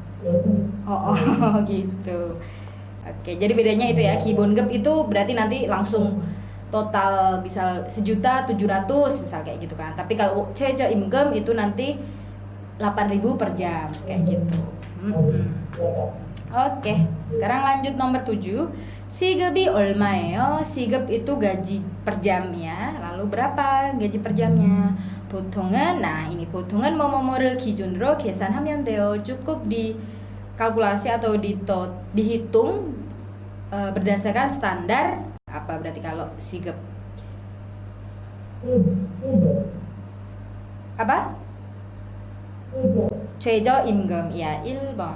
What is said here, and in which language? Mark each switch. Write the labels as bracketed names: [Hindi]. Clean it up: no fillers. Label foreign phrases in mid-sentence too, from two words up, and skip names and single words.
[Indonesian] Gitu. Oke, jadi bedanya itu ya. 기본급 itu berarti nanti langsung total bisa 1.700.000 misal kayak gitu kan. Tapi kalau 최저임금 itu nanti 8.000 per jam kayak gitu. Oke, sekarang lanjut nomor 7. [Korean] 시급이 얼마예요? [Indonesian] 시급 itu gaji per jam ya. Lalu berapa gaji per jamnya? [Korean] 보통은 보통은 뭐뭐뭐를 기준으로 계산하면 돼요. [Indonesian] Cukup dikalkulasi atau dihitung berdasarkan standar. Apa berarti kalau sigap? Apa? [Korean] 최저임금. Ya, 1번.